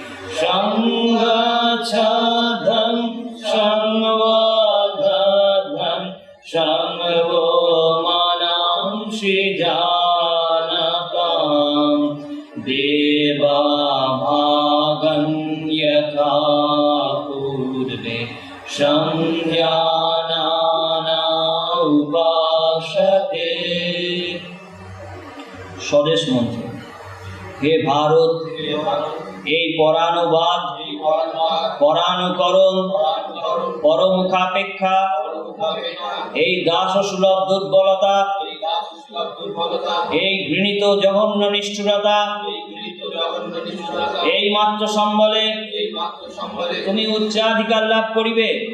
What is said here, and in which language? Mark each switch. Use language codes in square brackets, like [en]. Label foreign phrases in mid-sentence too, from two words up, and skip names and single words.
[sa] संगच्छध्वं संवर्धध्वं संगो मनांसि जानतां देवाभागं यथा पूर्वे संध्यानाना उपासते। [bn] স্বদেশ মন্ত্র। হে ভারত, এই পরানুবাদ পরানুকরণ পরমুখাপেক্ষা এই দাস সুলভ দুর্বলতা এই ঘৃণিত জঘন্য নিষ্ঠুরতা এই মাত্র সম্বলে তুমি উচ্চাধিকার লাভ করিবে।